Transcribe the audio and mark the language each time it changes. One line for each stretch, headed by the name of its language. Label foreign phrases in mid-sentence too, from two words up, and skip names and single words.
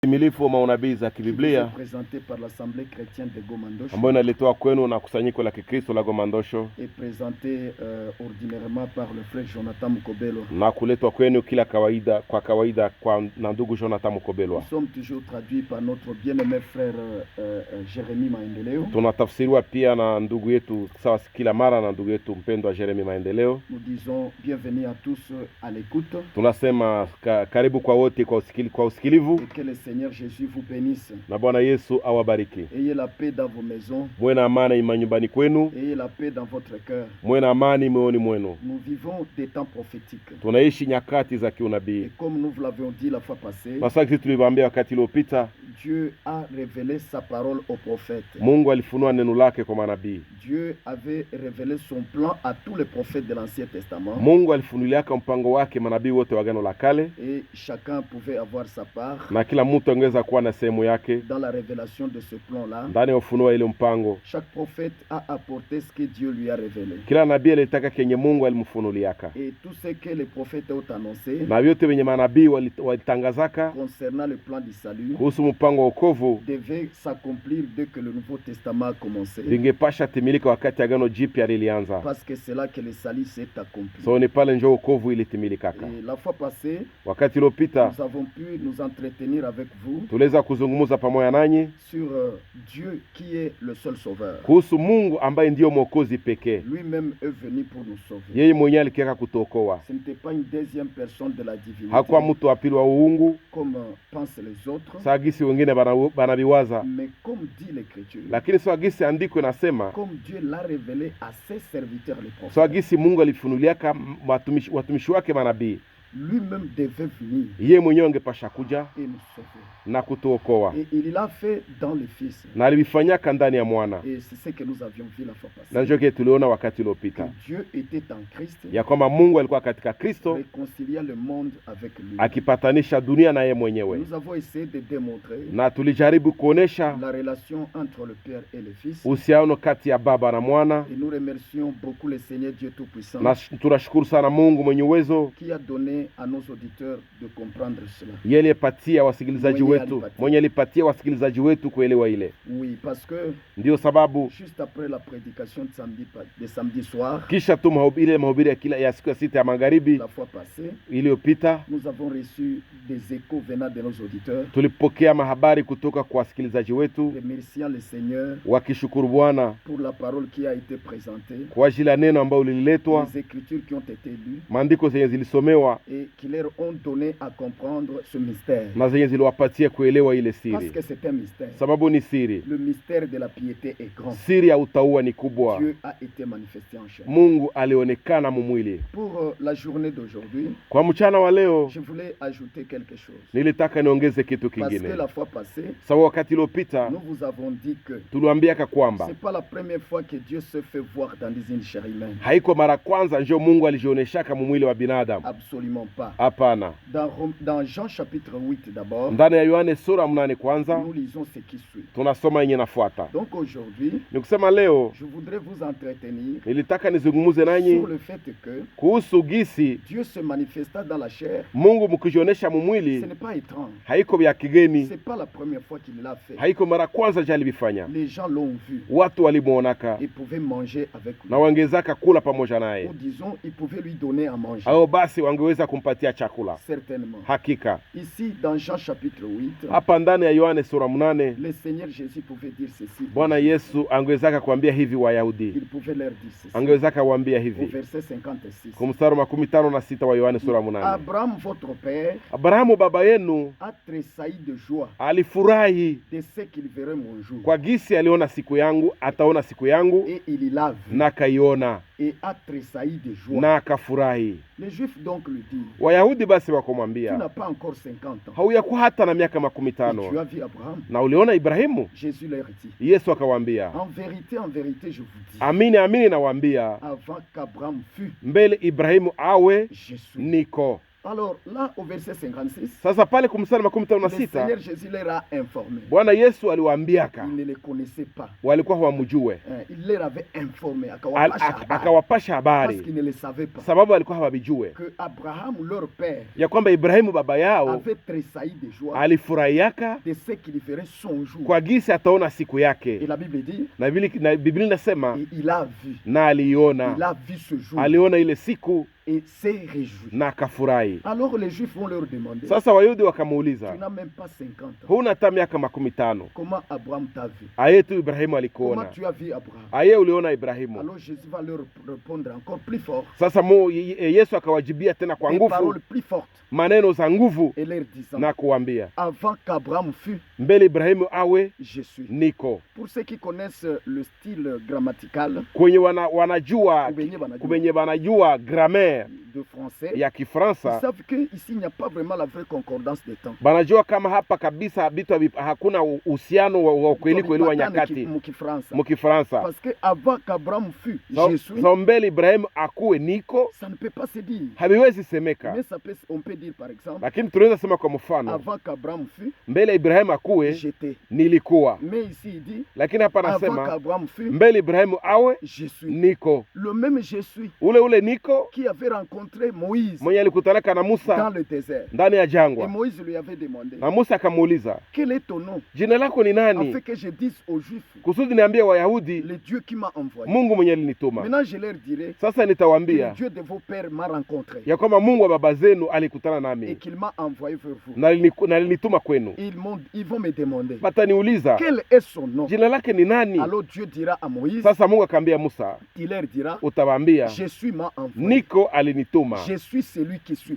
Swahili: Timilifu wa maunabii za kibiblia
French: présenté par l'Assemblée chrétienne de Gomandosho
Swahili: ambayo inaletwa kwenu na kusanyiko la Kikristo la Gomandosho
French: et présenté ordinairement par le frère Jonathan Mukobelo.
Swahili: na kuletwa kwenu kila kawaida na ndugu Jonathan Mukobelo.
French: Nous sommes toujours traduits par notre bien-aimé frère Jérémie Maendeleo.
Swahili: Tunatafsiriwa pia na ndugu yetu sawa kila mara na ndugu yetu mpendwa Jeremy Maendeleo.
French: Nous disons bienvenue à tous à l'écoute.
Swahili: Tunasema karibu kwa wote kwa usikilivu.
French: Et que le Seigneur Jésus vous bénisse.
Swahili: Na Bwana Yesu awabariki.
French: Ayez la paix dans vos maisons.
Swahili: Muwe na amani manyumbani kwenu.
French: Ayez la paix dans votre cœur.
Swahili: Muwe na amani moyoni mwenu.
French: Nous vivons des temps prophétiques.
Swahili: Tunaishi nyakati za kiunabii.
French: Et comme nous vous l'avions dit la fois passée,
Swahili: Masaki sisi tuliwaambia wakati uliopita,
French: Dieu a révélé sa parole aux prophètes.
Swahili: Mungu alifunua neno lake kwa manabii.
French: Dieu avait révélé son plan à tous les prophètes de l'Ancien Testament.
Swahili: Mungu alifunulia mpango wake manabii wote wa Agano la Kale.
French: Et chacun pouvait avoir sa part
Swahili: Na kila mtu angeweza kuwa na sehemu yake
French: dans la révélation de ce plan-là.
Swahili: ndani ya ufunuo ile mpango.
French: Chaque prophète a apporté ce que Dieu lui a révélé.
Swahili: Kila nabii alitaka kenye Mungu alimfunuliaka.
French: Et tout ce que les prophètes ont annoncé
Swahili: Na vyote wenye manabii walitangazaka
French: concernant le plan du salut
Swahili: kuhusu mpango wa wokovu
French: devait s'accomplir dès que le Nouveau Testament a commencé.
Swahili: vingepasha timilika wakati Agano Jipya lilianza.
French: Parce que c'est là que le salut s'est accompli.
Swahili: So ni pale ndio wokovu ilitimilika.
French: Et la fois passée,
Swahili: Wakati uliopita
French: nous avons pu nous entretenir avec vous
Swahili: tuliweza kuzungumza pamoja nanyi
French: sur Dieu qui est le seul sauveur.
Swahili: kuhusu Mungu ambaye ndiyo mwokozi pekee.
French: Lui-même est venu pour nous sauver.
Swahili: Yeye mwenyewe alikeka kutuokoa.
French: Ce n'était pas une deuxième personne de la divinité
Swahili: Hakuwa mtu wa pili wa uungu
French: comme pensent les autres,
Swahili: sagisi wengine banabiwaza,
French: mais comme dit l'Écriture,
Swahili: lakini sagisi andiko inasema,
French: comme Dieu l'a révélé à ses serviteurs les prophètes.
Swahili: sagisi Mungu alifunuliaka watumishi wake manabii.
French: Lui-même devait venir
Swahili: Yeye mwenyewe angepasha kuja
French: et nous sauver.
Swahili: na kutuokoa,
French: Et il l'a fait dans le Fils.
Swahili: na alifanyaka ndani ya mwana.
French: Et c'est ce que nous avions vu la fois
Swahili: Na
French: passée.
Swahili: ndio kile tuliona wakati
French: Que
Swahili: uliopita,
French: Dieu était en Christ,
Swahili: ya kwamba Mungu alikuwa katika Kristo
French: réconciliant le monde avec lui.
Swahili: akipatanisha dunia na yeye mwenyewe.
French: Nous avons essayé de démontrer
Swahili: Na tulijaribu kuonesha
French: la relation entre le Père et le Fils.
Swahili: uhusiano kati ya baba na mwana,
French: Et nous remercions beaucoup le Seigneur Dieu Tout-Puissant
Swahili: na tunashukuru sana Mungu mwenye uwezo,
French: qui a donné à nos auditeurs de comprendre cela.
Swahili: yeye alipatia wasikilizaji wetu, mwenye alipatia wasikilizaji wetu kuelewa ile.
French: Oui, parce que
Swahili: Ndio sababu
French: juste après la prédication de samedi soir,
Swahili: kisha tu mahubiri ya siku ya sita ya magharibi
French: la fois passée,
Swahili: iliyopita,
French: nous avons reçu des échos venant de nos auditeurs,
Swahili: tulipokea mahabari kutoka kwa wasikilizaji wetu
French: remerciant le Seigneur
Swahili: wakishukuru Bwana
French: pour la parole qui a été présentée,
Swahili: kwa ajili ya neno ambalo lililetwa,
French: les écritures qui ont été lues
Swahili: maandiko zenye zilisomewa
French: et qui leur ont donné à comprendre ce mystère.
Swahili: na zenye ziliwapatia kuelewa ile
French: Parce
Swahili: siri,
French: que c'est un mystère.
Swahili: sababu ni siri.
French: Le mystère de la piété est grand.
Swahili: Siri ya utauwa ni kubwa.
French: Dieu a été manifesté en chair.
Swahili: Mungu alionekana mumwili.
French: Pour la journée d'aujourd'hui,
Swahili: Kwa mchana wa leo
French: je voulais ajouter quelque chose.
Swahili: nilitaka niongeze kitu
French: Parce
Swahili: kingine.
French: que la fois passée,
Swahili: Sababu wakati uliopita
French: nous vous avons dit que
Swahili: tuliwaambiaka kwamba
French: c'est pas la première fois que Dieu se fait voir dans une chair humaine.
Swahili: haiko mara kwanza ndio Mungu alijioneshaka mumwili wa binadamu.
French: Absolument pas.
Swahili: Hapana.
French: Dans Jean chapitre 8 d'abord,
Swahili: Ndani ya Yohane sura 8 kwanza
French: nous lisons ce qui suit.
Swahili: tunasoma yenye nafuata.
French: Donc aujourd'hui,
Swahili: Ni kusema leo
French: je voudrais vous entretenir
Swahili: nilitaka nizungumuze nanyi
French: sur le fait que
Swahili: kuhusu gisi
French: Dieu se manifesta dans la chair.
Swahili: Mungu mkijionesha
French: Ce
Swahili: mumwili
French: n'est pas étrange.
Swahili: haiko vya kigeni,
French: C'est pas la première fois qu'il l'a fait.
Swahili: haiko mara kwanza je alivifanya.
French: Les gens l'ont vu
Swahili: Watu walimuonaka
French: et pouvaient manger avec lui.
Swahili: na wangezaka kula pamoja naye,
French: Ou disons, ils pouvaient lui donner à manger.
Swahili: au basi wangeweza kumpatia chakula.
French: Certainement.
Swahili: Hakika
French: Ici, dans Jean chapitre 8,
Swahili: hapa ndani ya Yohane sura 8
French: le Seigneur Jésus pouvait dire ceci.
Swahili: Bwana Yesu angewezaka kuambia hivi Wayahudi,
French: Il pouvait leur dire ceci.
Swahili: angewezaka kuambia
French: Au
Swahili: hivi
French: verset 56.
Swahili: kwa mstari wa 56 wa Yohane sura 8.
French: Abraham, votre père,
Swahili: Abrahamu baba yenu
French: a tressailli de joie
Swahili: alifurahi
French: de ce qu'il verrait mon jour.
Swahili: kwa gisi aliona siku yangu, ataona siku yangu,
French: Et il l'a vu
Swahili: na kaiona
French: et a tressailli de joie.
Swahili: na akafurahi.
French: Les Juifs donc lui disent,
Swahili: Wayahudi basi
French: tu
Swahili: wakamwambia,
French: n'as pas encore 50 ans.
Swahili: hauyakuwa hata na miaka
French: Et
Swahili: 50
French: tu as vu Abraham.
Swahili: na uliona Ibrahimu?
French: Jésus leur dit,
Swahili: Yesu akawaambia,
French: en vérité, je vous dis,
Swahili: amini amini nawaambia,
French: avant qu'Abraham fût,
Swahili: mbele Ibrahimu awe
French: je suis.
Swahili: niko.
French: Alors là, au verset 56,
Swahili: Sasa pale kumstari makumi tano na
French: le
Swahili: sita
French: Seigneur Jésus leur a informé.
Swahili: Bwana Yesu aliwaambiaka,
French: Ils ne les connaissaient pas.
Swahili: walikuwa hawamjue,
French: Il leur avait informé,
Swahili: akawapasha
French: parce
Swahili: habari,
French: qu'ils ne le savaient pas,
Swahili: sababu walikuwa hawavijue
French: que Abraham, leur père,
Swahili: ya kwamba Ibrahimu baba yao
French: avait tressailli de joie
Swahili: alifurahiaka
French: de ce qu'il ferait son jour.
Swahili: kwa gisi ataona siku
French: Et
Swahili: yake,
French: la Bible dit,
Swahili: na Biblia inasema
French: et il a vu,
Swahili: na aliona,
French: il a vu ce jour
Swahili: aliona ile siku
French: et s'est réjoui.
Swahili: na akafurahi.
French: Alors les Juifs vont leur demander,
Swahili: Sasa Wayahudi
French: tu
Swahili: wakamuuliza,
French: n'as même pas 50 ans.
Swahili: huna hata miaka 50,
French: Comment Abraham t'a vu?
Swahili: aye tu Ibrahimu
French: Comment
Swahili: alikuona,
French: tu as vu Abraham?
Swahili: aye uliona Ibrahimu.
French: Alors Jésus va leur répondre encore plus fort,
Swahili: Sasa Yesu akawajibia tena kwa
French: des
Swahili: nguvu,
French: paroles plus fortes,
Swahili: maneno za nguvu,
French: et leur disant,
Swahili: na kuambia,
French: avant qu'Abraham fût,
Swahili: mbele Ibrahimu awe
French: je suis.
Swahili: niko.
French: Pour ceux qui connaissent le style grammatical,
Swahili: Kwenye wanajua kubenye wanajua grammaire
French: de français,
Swahili: ya
French: ils
Swahili: Kifaransa,
French: savent que ici il n'y a pas vraiment la vraie concordance des temps.
Swahili: banajua kama hapa kabisa bitu hakuna uhusiano wa kweli kweli wa nyakati mu Kifaransa.
French: Parce que avant qu'Abraham fût, je suis,
Swahili: So mbele Ibrahimu akuwe niko,
French: ça ne peut pas se dire.
Swahili: habiwezi semeka,
French: Mais on peut dire par exemple,
Swahili: lakini tunaweza sema kwa mfano,
French: avant qu'Abraham fût,
Swahili: mbele Ibrahimu akuwe
French: j'étais.
Swahili: nilikuwa.
French: Mais ici il dit,
Swahili: Lakini hapa
French: avant
Swahili: anasema
French: qu'Abraham fût,
Swahili: mbele Ibrahimu awe
French: je suis.
Swahili: niko.
French: Le même je suis
Swahili: Ule niko
French: qui avait rencontré Moïse
Swahili: mwenye alikutanaka na
French: dans
Swahili: Musa
French: le désert.
Swahili: ndani ya
French: Et
Swahili: jangwa,
French: Moïse lui avait demandé,
Swahili: na Musa akamuuliza,
French: quel est ton nom?
Swahili: jina lako ni nani,
French: Afin que je dise aux Juifs,
Swahili: kusudi niambie Wayahudi
French: le Dieu qui m'a envoyé.
Swahili: Mungu mwenye alinituma.
French: Maintenant je leur dirai
Swahili: Sasa
French: que le
Swahili: nitawaambia
French: Dieu de vos pères m'a rencontré
Swahili: ya kwamba Mungu wa baba zenu alikutana
French: et
Swahili: nami
French: qu'il m'a envoyé vers vous.
Swahili: na alinituma kwenu.
French: Ils vont me demander,
Swahili: Bataniuliza
French: quel est son nom?
Swahili: jina lake ni nani.
French: Alors Dieu dira à Moïse,
Swahili: Sasa Mungu akaambia Musa,
French: il leur dira,
Swahili: utawaambia
French: je suis m'a envoyé.
Swahili: niko alinituma,
French: Je suis celui qui suis.